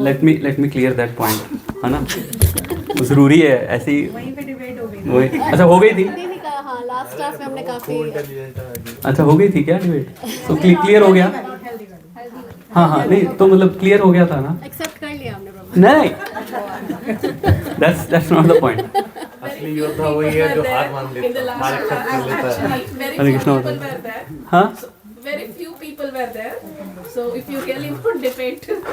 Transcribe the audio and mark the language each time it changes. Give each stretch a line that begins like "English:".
English: Let me clear that point,
Hindi: है ना? जरूरी है ऐसी। वहीं पे डिबेट हो गई। अच्छा हो गई थी? नहीं कहा, हाँ लास्ट क्लास में हमने काफी। अच्छा हो गई थी क्या डिबेट? तो क्लियर हो गया? हाँ नहीं तो मतलब क्लियर हो गया था ना? एक्सेप्ट कर लिया हमने।
English: नहीं, that's not the point.
Hindi: असली योद्धा वही है जो हार मान लेता है, हार एक्सेप्ट कर लेता है। हरे कृष्ण होता है। हाँ?
English: Very few people were there, so if you really want debate,